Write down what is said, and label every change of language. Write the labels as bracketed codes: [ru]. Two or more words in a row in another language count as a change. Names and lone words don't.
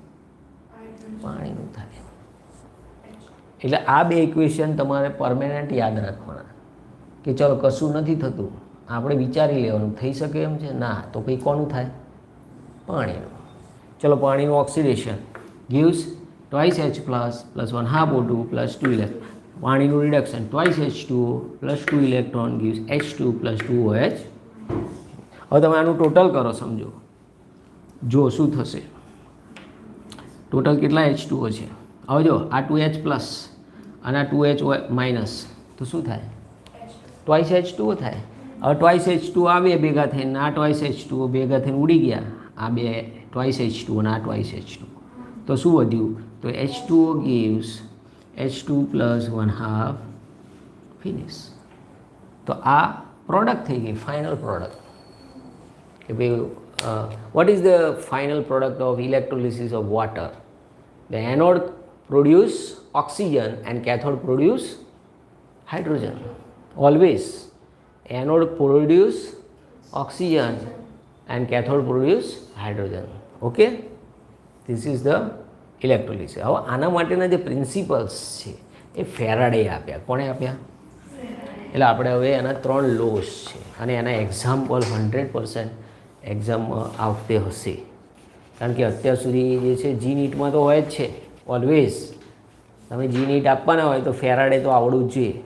[gu] પાણીનું થાય. એટલે આ બે ઇક્વેશન તમારે પરમેનન્ટ યાદ રાખવાના કે ચલો કશું નથી થતું, આપણે વિચારી લેવાનું થઈ શકે એમ છે ના, તો કંઈ કોનું થાય? પાણીનું. ચલો પાણીનું ઓક્સિડેશન [en] gives twice H plus 1/2 O2 plus 2 electron. પાણીનું reduction twice H2O plus 2 electron gives H2 plus 2OH. [gu] હવે તમે આનું ટોટલ કરો, સમજો જો શું થશે. ટોટલ કેટલા H2O છે? હવે જો આ [en] 2H plus [gu] અને આ [en] 2H minus [gu] તો શું થાય? [en] twice H2O [gu] થાય. હવે [en] twice H2O [gu] આ બે ભેગા થઈને આ [en] twice H2O [gu] ભેગા થઈને ઉડી ગયા. આ બે [en] twice H2O [gu] અને આ [en] twice H2O. [gu] તો શું વધ્યું? [en] તો H2O gives H2 પ્લસ 1/2 ફિનિશ. [gu] તો આ પ્રોડક્ટ થઈ ગઈ, [en] final product. [gu] કે ભાઈ [en] what is the final product of electrolysis of water? The anode produce oxygen and cathode produce hydrogen. Always anode produce oxygen and cathode produce hydrogen. Okay, this is the electrolysis. [gu] હવે આના માટેના જે પ્રિન્સિપલ્સ છે એ ફેરાડે આપ્યા. કોણે આપ્યા? એટલે આપણે હવે એના 3 લોસ છે અને એના એક્ઝામ્પલ 100% એક્ઝામમાં આવતે હશે. કારણ કે અત્યાર સુધી જે છે જી નીટમાં તો હોય જ છે. ઓલવેઝ તમે જી નીટ આપવાના હોય તો ફેરાડે તો આવડવું જ જોઈએ.